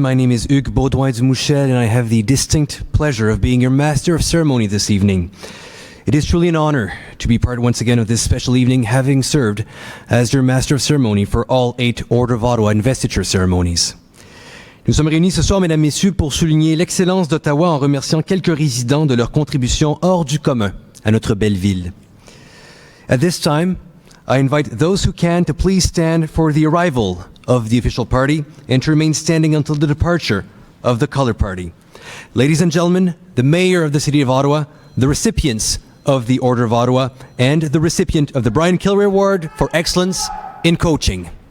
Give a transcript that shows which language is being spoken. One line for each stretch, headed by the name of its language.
English: My name is Hugues Baudouin-Dumouchel, and I have the distinct pleasure of being your Master of Ceremony this evening. It is truly an honor to be part once again of this special evening, having served as your Master of Ceremony for all 8 Order of Ottawa investiture ceremonies.
French: Nous sommes réunis ce soir, mesdames, messieurs, pour souligner l'excellence d'Ottawa en remerciant quelques résidents de leur contribution hors du commun à notre belle ville.
English: At this time, I invite those who can to please stand for the arrival of the official party and to remain standing until the departure of the color party. Ladies and gentlemen, the Mayor of the City of Ottawa, the recipients of the Order of Ottawa, and the recipient of the Brian Kilray Award for Excellence in Coaching.